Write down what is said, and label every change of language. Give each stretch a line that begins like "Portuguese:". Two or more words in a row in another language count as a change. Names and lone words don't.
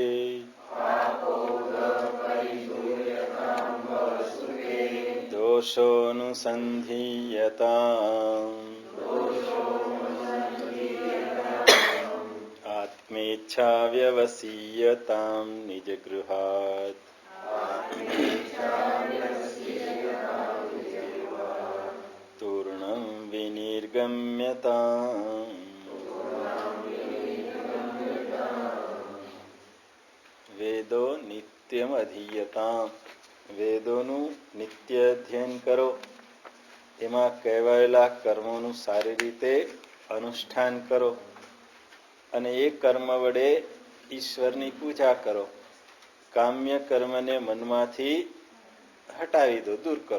Sanskrit: दोषोऽनुसन्धीयताम् आत्मेच्छा व्यवसीयतां निजगृहात् तूर्णं विनिर्गम्यताम्। वेदो नित्यम अधीयताम।
Gujarati: વેદોનું નિત્ય અધ્યયન કરો એમાં કહેવાયેલા કર્મોનું સારી રીતે અનુષ્ઠાન કરો અને એ કર્મ વડે ઈશ્વરની પૂજા કરો. કામ્ય કર્મને મનમાંથી હટાવી દો, દૂર કરો.